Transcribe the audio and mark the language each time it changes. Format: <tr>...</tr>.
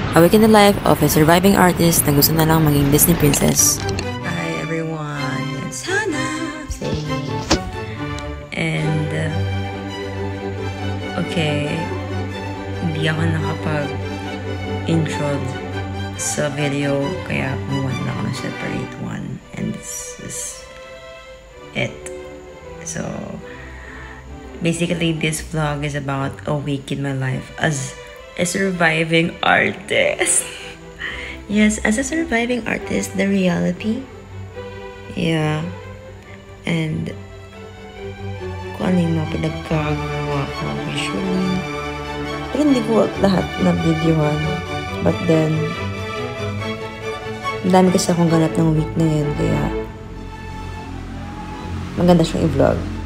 <en>A week in the life of a surviving artist</en> <tl>na gusto na lang maging</tl> <en>Disney princess. Hi everyone, it's Hannah saying me.</en> <tl>And okay, hindi ako nakapag-intro sa video kaya gumawa na ako ng separate one,</tl> <en>and this is it. So basically this vlog is about a week in my life as a surviving artist. Yes, as a surviving artist, the reality. Yeah.</en> <tl>And kung ano yung mga pinagkagawa ko usually. Pero hindi ko lahat na videohan.</tl> <en>But then,</en> <tl>ang dami kasi akong ganap ng week na yun. Kaya, maganda siyang i-vlog.</tl>